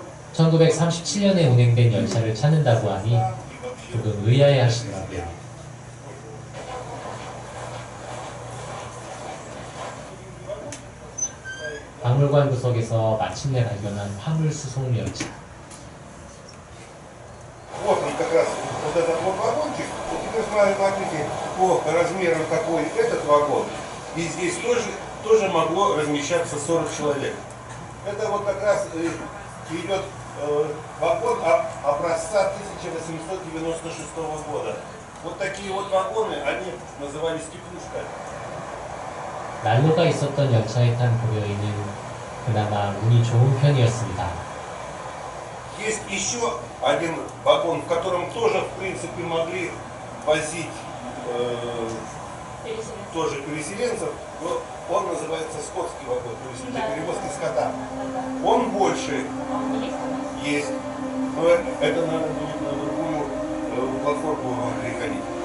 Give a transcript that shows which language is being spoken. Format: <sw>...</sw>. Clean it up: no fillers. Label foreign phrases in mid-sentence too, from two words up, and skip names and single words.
<ko>1937년에 운행된 열차를 찾는다고 하니 조금 의아해 하시더라고요. 박물관 구석에서 마침내 발견한 화물 수송 열차.</ko> <ru>Вот он как раз, вот этот вот вагончик, вот теперь смотрите, по размерам какой этот вагон, и здесь тоже могло размещаться 40 человек. Это вот как раз идет вагон образца 1896 года. Вот такие вот вагоны, они назывались теплушка.</ru> <ko>난로가 있었던 열차에 탄 고려인은 그나마 운이 좋은 편이었습니다.</ko> <ru>Есть еще один вагон, в котором тоже, в принципе, могли возить тоже переселенцев, но он называется скотский вагон, то есть для перевозки скота. Он больше есть, но это надо будет на другую платформу переходить.</ru>